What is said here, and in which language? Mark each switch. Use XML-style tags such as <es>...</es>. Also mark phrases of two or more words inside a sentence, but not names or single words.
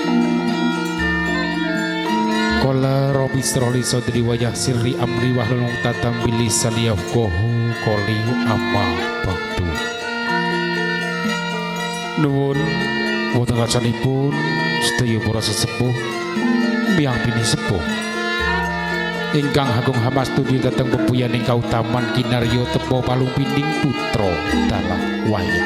<ar>قال رب اشرح لي صدري ويسر لي أمري واحلل عقدة من لساني يفقه قولي أما بعد.</ar> <jv>Nuwun wonten kacanipun sedaya para sesepuh miyang bini sepuh ingkang agung hamastuti dhateng bebuyaning kautaman kinarya tepa palungpining putra dalah wayah.</jv>